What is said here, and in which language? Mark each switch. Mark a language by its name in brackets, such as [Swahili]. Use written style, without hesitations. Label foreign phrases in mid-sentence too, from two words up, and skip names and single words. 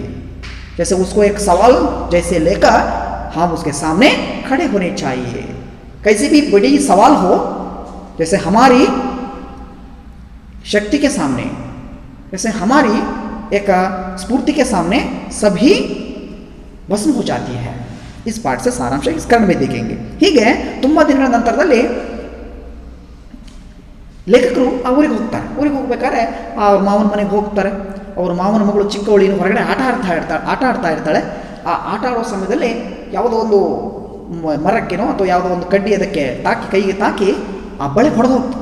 [Hindi] जैसे उसको एक सवाल जैसे लेकर हम उसके सामने खड़े होने चाहिए। कैसी भी बड़ी सवाल हो, जैसे हमारी शक्ति के सामने, जैसे हमारी एक स्फूर्ति के सामने सभी ಭಸ್ಮ हो जाती है। इस पाठ से सारांश इस कर्ण में देखेंगे। [Kannada] ಹೀಗೆ ತುಂಬ ದಿನಗಳ ನಂತರದಲ್ಲಿ ಲೇಖಕರು ಆ ಊರಿಗೆ ಹೋಗ್ತಾರೆ. ಊರಿಗೆ ಹೋಗ್ಬೇಕಾದ್ರೆ ಅವ್ರ ಮಾವನ ಮನೆಗೆ ಹೋಗ್ತಾರೆ. ಅವ್ರ ಮಾವನ ಮಗಳು ಚಿಕ್ಕವಳಿನ ಹೊರಗಡೆ ಆಟ ಆಡ್ತಾ ಇರ್ತಾಳೆ. ಆ ಆಟ ಆಡೋ ಸಮಯದಲ್ಲಿ ಯಾವುದೋ ಒಂದು ಮರಕ್ಕೆನೋ ಅಥವಾ ಯಾವುದೋ ಒಂದು ಕಡ್ಡಿ ಅದಕ್ಕೆ ಕೈಗೆ ತಾಕಿ ಆ ಬಳೆ ಹೊಡೆದು ಹೋಗ್ತಾರೆ.